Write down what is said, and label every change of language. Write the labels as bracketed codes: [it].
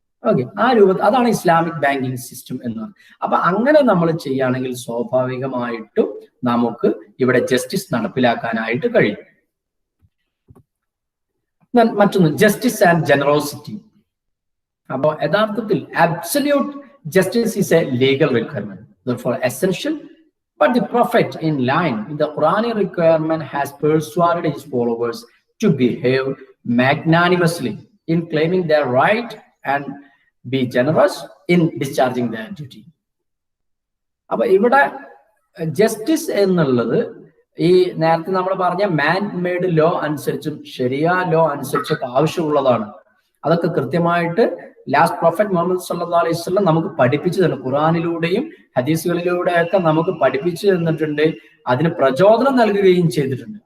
[ml] Okay, ആ രൂപത്തിൽ അതാണ് ഇസ്ലാമിക് ബാങ്കിങ് സിസ്റ്റം എന്ന് പറയുന്നത്. അപ്പൊ അങ്ങനെ നമ്മൾ ചെയ്യുകയാണെങ്കിൽ സ്വാഭാവികമായിട്ടും നമുക്ക് ഇവിടെ ജസ്റ്റിസ് നടപ്പിലാക്കാനായിട്ട് കഴിയും. മറ്റൊന്ന് [en] Justice and generosity. [ml] അപ്പൊ യഥാർത്ഥത്തിൽ [en] Absolute justice is a legal requirement for essential. But the Prophet, in line with the Quranic requirement, has persuaded his followers to behave magnanimously in claiming their right and be generous in discharging their duty. [ml] അപ്പൊ ഇവിടെ justice എന്നുള്ളത് ഈ നേരത്തെ നമ്മൾ പറഞ്ഞ മാൻ made law അനുസരിച്ചും ശരിയാ law അനുസരിച്ചൊക്കെ ആവശ്യമുള്ളതാണ്. അതൊക്കെ കൃത്യമായിട്ട് ലാസ്റ്റ് പ്രോഫറ്റ് മുഹമ്മദ് സല്ലല്ലാഹു അലൈഹി വസല്ലം നമുക്ക് പഠിപ്പിച്ചു തന്നു. ഖുർആനിലൂടെയും ഹദീസുകളിലൂടെയൊക്കെ നമുക്ക് പഠിപ്പിച്ചു തന്നിട്ടുണ്ട്, അതിന് പ്രചോദനം നൽകുകയും ചെയ്തിട്ടുണ്ട്.